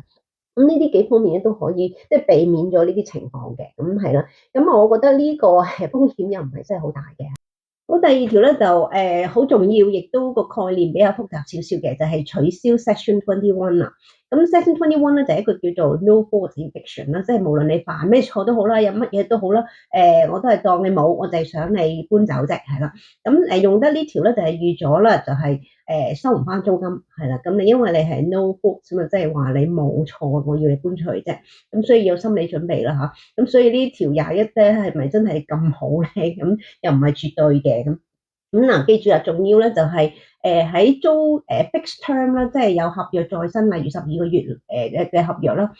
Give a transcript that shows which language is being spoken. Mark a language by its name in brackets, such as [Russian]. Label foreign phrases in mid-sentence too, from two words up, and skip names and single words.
[Cantonese] 咁呢啲幾方面咧都可以即係避免咗呢啲情況嘅，咁係啦。咁我覺得呢個風險又唔係真係好大嘅。好，第二條咧就好重要，亦都個概念比較複雜少少嘅，就係取消 Section 21啦。咁 Section 21咧就係一個叫做 [English] no fault eviction [Cantonese] 啦，即係無論你犯咩錯都好啦，有乜嘢都好啦，我都係當你冇，我就係想你搬走啫，係啦。咁用得呢條咧就係預咗啦，就係收唔翻租金，係啦。咁你因為你係 [English] no fault [Cantonese] 咁啊，即係話你冇錯，我要你搬出去啫。咁所以有心理準備啦嚇。咁所以呢條21咧係咪真係咁好咧？咁又唔係絕對嘅咁。嗱，記住啦，重要咧就係喺租 [English] fixed term [Cantonese] 啦，即係有合約在身，例如12個月嘅合約啦。